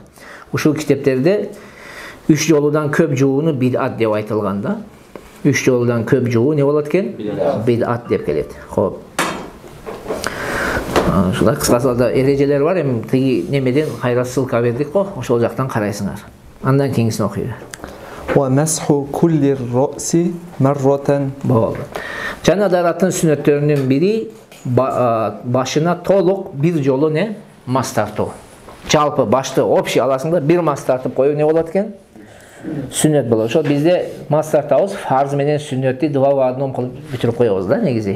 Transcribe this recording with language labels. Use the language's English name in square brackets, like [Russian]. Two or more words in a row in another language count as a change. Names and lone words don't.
[Kyrgyz] Ушул китептерде 3 жолудан көп жууну бидат деп айтылган да. 3 жолудан көп жуу не болот экен? Бидат деп келет. Хоп. Ушулай кыскасында эрежелер бар, эми тиги немеден кайра ссылка бердик го, ошол жактан карайсыңар. Андан кийинкисин окуйбу. [Arabic] ومسح كل الرأس مرة. [Kyrgyz] Болду. Жана дараттын сүннөттөрүнүн бири башына толук бир жолу не? Мас тартуу. Жалпы башты общий аласың да бир мас тартып коюу не болот экен? Сүннөт болот. Ошо бизде мас тартабыз, фарз менен сүннөттү [Russian] два в одном [Kyrgyz] кылып бүтүрүп коебуз да негизи.